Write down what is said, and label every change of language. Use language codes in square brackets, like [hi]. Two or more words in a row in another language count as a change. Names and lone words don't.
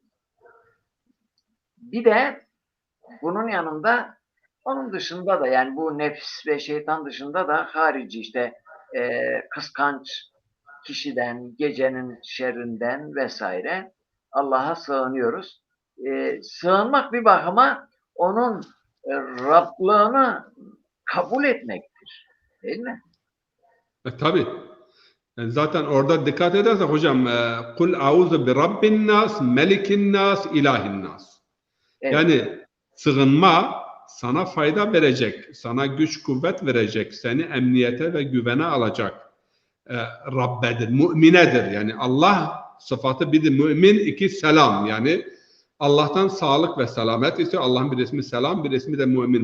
[tr] Bir de bunun yanında, onun dışında da, yani bu nefis ve şeytan dışında da harici işte kıskanç kişiden, gecenin şerrinden vesaire Allah'a sığınıyoruz. Sığınmak bir bakıma onun Rablığını kabul etmektir. Değil mi? Tabii. Yani zaten orada dikkat edersek hocam, [ar] قل أعوذ برب الناس ملك الناس إله الناس. [tr] Evet. Yani sığınma sana fayda verecek, sana güç kuvvet verecek, seni emniyete ve güvene alacak Rabbedir, müminedir. Yani Allah sıfatı bir de mümin, 2 selam. Yani Allah'tan sağlık ve selamet istiyor. Allah'ın bir ismi selam, bir ismi de mümin.